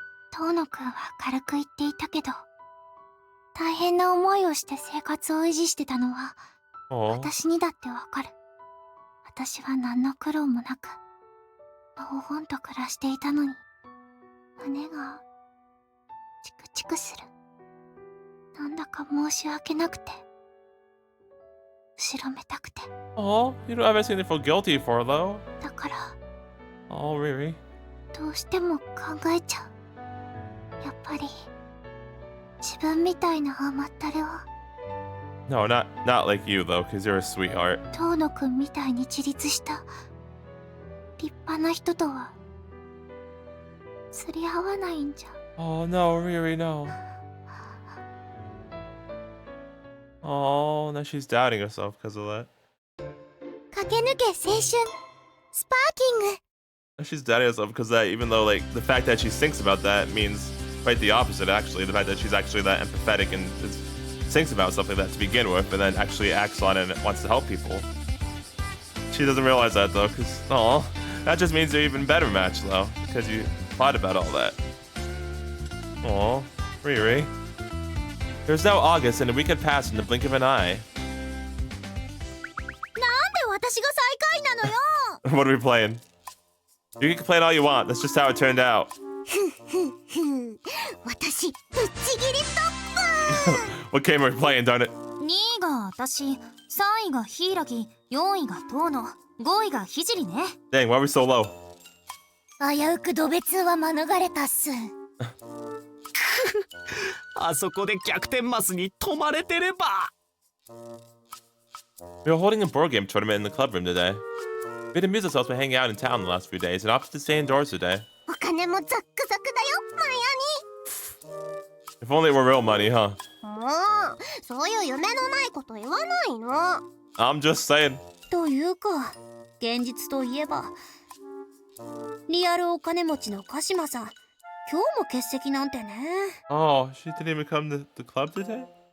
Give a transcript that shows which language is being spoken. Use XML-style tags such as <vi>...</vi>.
<ja>遠野くんは軽く言っていたけど、大変な思いをして生活を維持してたのは、私にだってわかる。私は何の苦労もなく、のほほんと暮らしていたのに、胸がチクチクする。なんだか申し訳なくて、後ろめたくて。</ja> <en>Oh, you don't have anything to feel guilty for, though.</en> <ja>だから、</ja> <en>Oh, Riri.</en> <ja>どうしても考えちゃう。やっぱり自分みたいな甘ったれは</ja> <en>No, not like you though, because you're a sweetheart.</en> <ja>遠野くんみたいに自立した立派な人とは釣り合わないんじゃ。</ja> <en>Oh no, Riri, no. Oh, now she's doubting herself because of that.</en> <ja>駆け抜け青春スパーキング。</ja> <en>Now she's doubting herself because that, even though like the fact that she thinks about that means quite the opposite actually. The fact that she's actually that empathetic and thinks about something that to begin with and then actually acts on it and wants to help people. She doesn't realize that though, because that just means they're even better match though, because you thought about all that. Aw, Riri. There's now August and a week had passed in the blink of an eye.</en> <ja>なんで私が最下位なのよ。</ja> <en>What are we playing? You can complain all you want, that's just how it turned out.</en> <ja>私ぶっちぎりトップ。</ja> <en>What game are we playing, darn it?</en> <ja>2位が私、3位が柊、4位が遠野、5位が聖ね。</ja> <en>Dang, why are we so low?</en> <ja>危うくドベツは免れたっす。あそこで逆転マスに止まれてれば。</ja> <en>We were holding a board game tournament in the club room today. We'd amused ourselves by hanging out in town the last few days and opted to stay indoors today.</en> <ja>お金もザックザクだよ、マヤ</ja> <en>If only it were real money, huh?</en> <ja>に。もう、そういう夢のないこと言わないの。</ja> <en>I'm just saying.</en> <ja>というか、現実といえば、リアルお金持ちの鹿島さん、今日も欠席なんてね。</ja> <en>Oh, she didn't even come to the club today?</en>